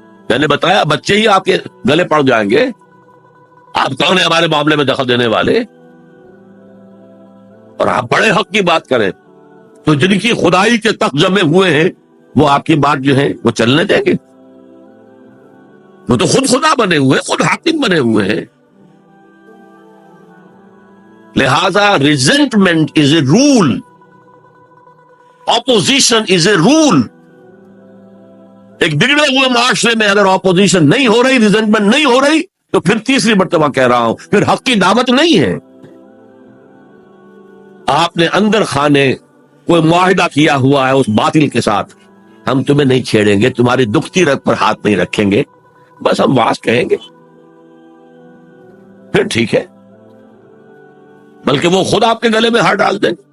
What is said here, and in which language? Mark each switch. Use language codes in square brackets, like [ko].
[ur] میں نے بتایا بچے ہی آپ کے گلے پڑ جائیں گے، آپ کون ہیں ہمارے معاملے میں دخل دینے والے؟ اور آپ بڑے حق کی بات کریں تو جن کی خدائی کے تخت جمے ہوئے ہیں وہ آپ کی بات جو ہے وہ چلنے دیں گے؟ وہ تو خود خدا بنے ہوئے، خود حاکم بنے ہوئے ہیں. [en] لہذا resentment is a rule, opposition is a rule. [ur] ایک بگڑے ہوئے معاشرے میں اگر اپوزیشن نہیں ہو رہی، ریزنٹمنٹ نہیں ہو رہی، تو پھر تیسری مرتبہ کہہ رہا ہوں پھر حق کی دعوت نہیں ہے. آپ نے اندر خانے کوئی معاہدہ کیا ہوا ہے اس باطل کے ساتھ، ہم تمہیں نہیں چھیڑیں گے، تمہاری دکھتی رگ پر ہاتھ نہیں رکھیں گے، بس ہم واز کہیں گے، پھر ٹھیک ہے، بلکہ وہ خود آپ کے گلے میں ہاتھ ڈال دیں.